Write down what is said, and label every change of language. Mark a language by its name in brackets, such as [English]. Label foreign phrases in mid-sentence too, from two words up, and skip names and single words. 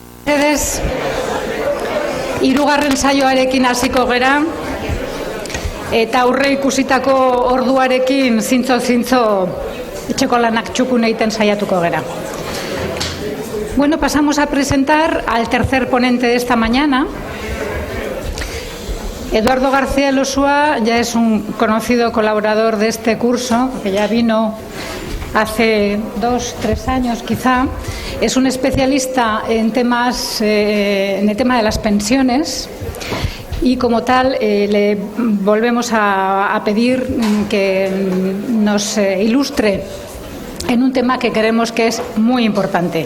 [Basque] Mesedes, hirugarren saioarekin hasiko gera, eta aurre ikusitako orduarekin zintzo etxeko lanak txukun egiten saiatuko gera. [Spanish] Bueno, pasamos a presentar al tercer ponente de esta mañana. Eduardo García Elosua ya es un conocido colaborador de este curso, que ya vino hace 2-3 años quizá. Es un especialista en temas, en el tema de las pensiones, y como tal le volvemos a pedir que nos ilustre en un tema que creemos que es muy importante.